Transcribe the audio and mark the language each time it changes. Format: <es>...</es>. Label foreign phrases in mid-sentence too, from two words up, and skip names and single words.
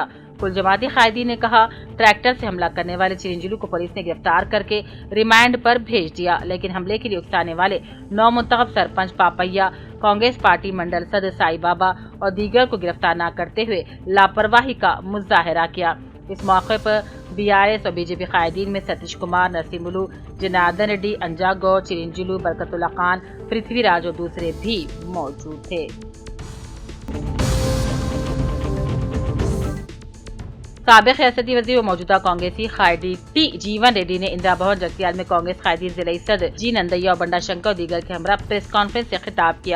<ur>کل جماعتی قائدین نے کہا، ٹریکٹر سے حملہ کرنے والے چرنجیلو کو پولیس نے گرفتار کر کے ریمانڈ پر بھیج دیا، لیکن حملے کے لیے اکسانے والے نومنتخب سرپنچ پاپیا، کانگریس پارٹی منڈل صدر سائی بابا اور دیگر کو گرفتار نہ کرتے ہوئے لاپرواہی کا مظاہرہ کیا۔ اس موقع پر بی آر ایس اور بی جے پی قائدین میں ستیش کمار، نرسملو، جناردن ریڈی، انجا گوڑ، چرنجیلو، برکت اللہ خان، پرتھوی راج اور دوسرے بھی موجود تھے۔ سابق ریاستی وزیر و موجودہ کانگریسی قائدی ٹی جیون ریڈی نے اندرا بھون جگتیال میں کانگریس قائدین ضلعی صدر جی نندیا اور بنڈا شنکر اور دیگر کے ہمراہ پریس کانفرنس سے خطاب کیا۔</ur>